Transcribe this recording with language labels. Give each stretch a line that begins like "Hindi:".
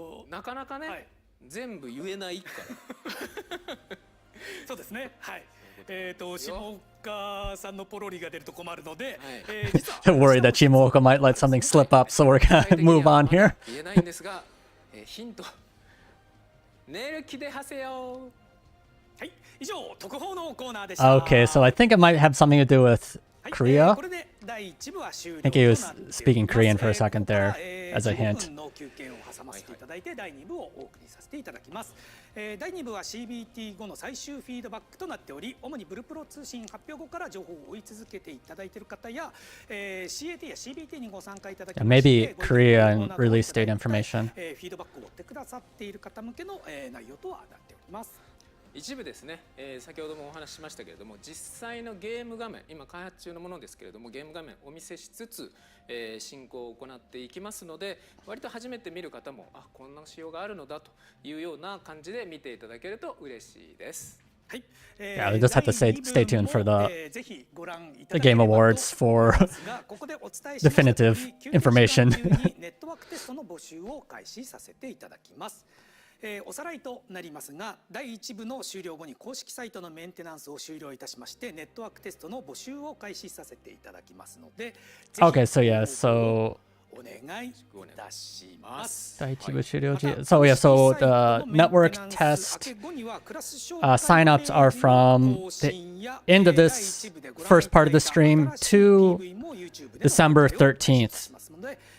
Japanese: なかなかね、全部言えないから。そうですね。はい。下岡さんのポロリが出ると困るので、
English: Worried that Chimooka might let something slip up, so we're going to move on here.
Japanese: 言えないんですが、ヒント。寝る気ではせよ。はい。以上特報のコーナーでした。
English: Okay, so I think it might have something to do with Korea.
Japanese: これで第1部は終了
English: I think he was speaking Korean for a second there as a hint.
Japanese: の休憩を挟ませていただいて第2部をお送りさせていただきます。第2部は CBT 後の最終フィードバックとなっており、主にブルプロ通信発表後から情報を追い続けていただいている方や、CAT や CBT にご参加いただきまして、
English: Maybe Korean release date information.
Japanese: フィードバックを追ってくださっている方向けの内容とはなっております。一部ですね、先ほどもお話ししましたけれども、実際のゲーム画面、今開発中のものですけれども、ゲーム画面お見せしつつ、進行を行っていきますので、割と初めて見る方も、あ、こんな仕様があるのだというような感じで見ていただけると嬉しいです。はい。
English: Yeah, we just have to stay tuned for the Game Awards for definitive information.
Japanese: ネットワークテストの募集を開始させていただきます。おさらいとなりますが、第1部の終了後に公式サイトのメンテナンスを終了いたしまして、ネットワークテストの募集を開始させていただきますので、
English: Okay, so yeah, so
Japanese: お願いいたします。
English: So yeah, so the network test signups are from the end of this first part of the stream to December 13th.